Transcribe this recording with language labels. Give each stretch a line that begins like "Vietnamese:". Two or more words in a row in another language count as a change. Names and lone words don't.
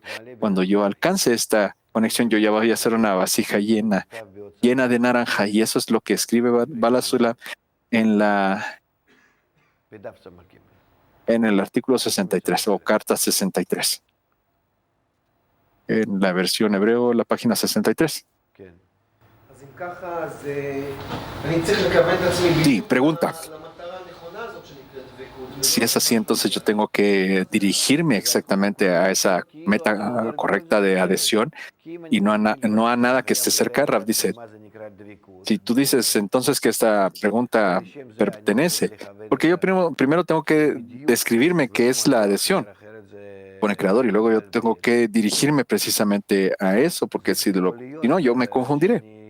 Spanish: Cuando yo alcance esta conexión, yo ya voy a hacer una vasija llena de naranja, y eso es lo que escribe Bala Sula en el artículo 63 o carta 63. en la versión hebreo, la página 63.
Hebrew: כן. אז אם ככה, אז אני צריך לכוון את עצמי
Spanish: Sí,
Hebrew: בדיוק
Spanish: pregunta.
Hebrew: למטרה הנכונה הזאת שנקראת דבקות.
Spanish: Si es así, entonces yo tengo que dirigirme exactamente a esa meta correcta de adhesión y no a nada que esté cerca. Rav dice, si tú dices entonces que esta pregunta pertenece, porque yo primero tengo que describirme qué es la adhesión con el creador y luego yo tengo que dirigirme precisamente a eso, porque si no, yo me confundiré.